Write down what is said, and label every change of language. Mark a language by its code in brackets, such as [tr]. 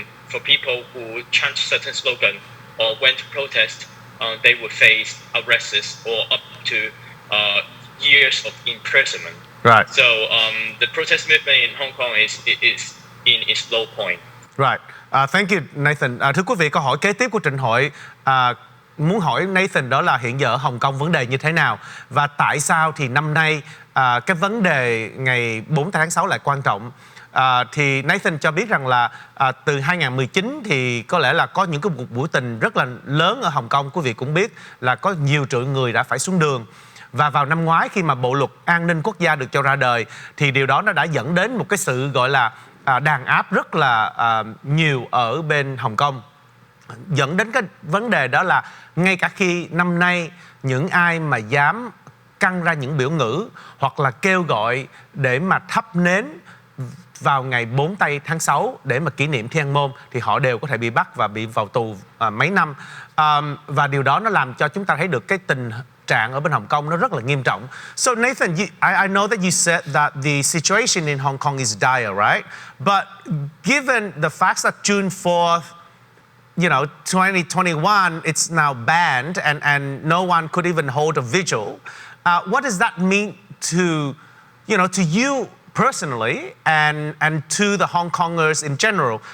[en] For people who chant certain slogan or went to protest, they would face arrests or up to years of imprisonment. Right. So the protest movement in Hong Kong is in its low point. Right. Thank you, Nathan. [vi] Thưa quý vị, câu hỏi kế tiếp của Trịnh Hội muốn hỏi Nathan đó là hiện giờ ở Hồng Kông vấn đề như thế nào, và tại sao thì năm nay cái vấn đề ngày 4 tháng 6 lại quan trọng. Thì Nathan cho biết rằng là từ 2019 thì có lẽ là có những cái cuộc biểu tình rất là lớn ở Hồng Kông. Quý vị cũng biết là có nhiều triệu người đã phải xuống đường. Và vào năm ngoái khi mà Bộ luật an ninh quốc gia được cho ra đời thì điều đó nó đã dẫn đến một cái sự gọi là đàn áp rất là nhiều ở bên Hồng Kông, dẫn đến cái vấn đề đó là ngay cả khi năm nay những ai mà dám căng ra những biểu ngữ hoặc là kêu gọi để mà thắp nến vào ngày 4 tây tháng 6 để mà kỷ niệm Thiên An Môn thì họ đều có thể bị bắt và bị vào tù mấy năm. Và điều đó nó làm cho chúng ta thấy được cái tình trạng ở bên Hồng Kông nó rất là nghiêm trọng. [en] So Nathan, I know that you said that the situation in Hong Kong is dire, right? But given the fact that June 4th, 2021, it's now banned and no one could even hold a vigil, what does that mean to, to you personally and to the Hong Kongers in general?